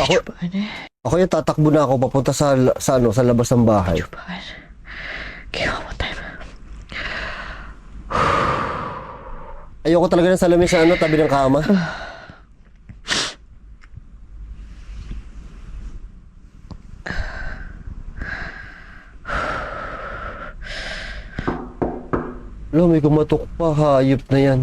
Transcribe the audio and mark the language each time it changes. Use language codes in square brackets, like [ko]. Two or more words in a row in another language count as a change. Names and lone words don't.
[tl] Ako- cubaan eh. Ako yung tatakbo na ako papunta sa labas ng bahay. Cubaan. [en] Okay, one more time. [tl] Ayoko talaga ng salamin sa tabi ng kama. May kumatok pa, hayop na yan.